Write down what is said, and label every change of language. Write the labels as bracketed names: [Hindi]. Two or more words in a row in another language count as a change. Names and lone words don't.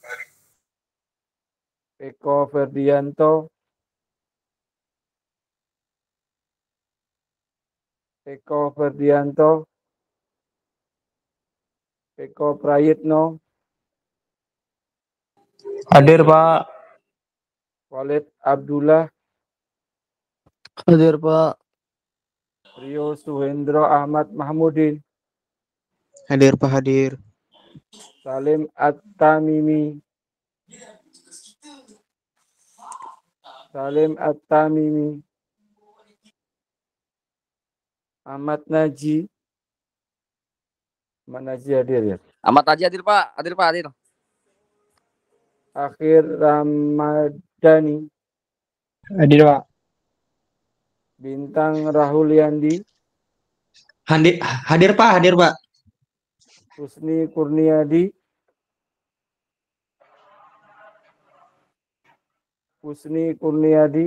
[Indonesian] Eko Ferdianto, Eko Ferdianto, Eko Prayitno, Hadir Pak. Walid Abdullah, Hadir Pak. Rio Suhendro Ahmad Mahmudin, Hadir Pak, hadir. Salim At-Tamimi, Salim At-Tamimi, Ahmad Naji, Ahmad Naji hadir ya. Ahmad Haji hadir Pak, hadir Pak, hadir. Akhir Ramadhani, Hadir Pak. Bintang Rahuliandi, Hadir Pak, hadir Pak. Husni Kurniadi, Husni Kurniadi,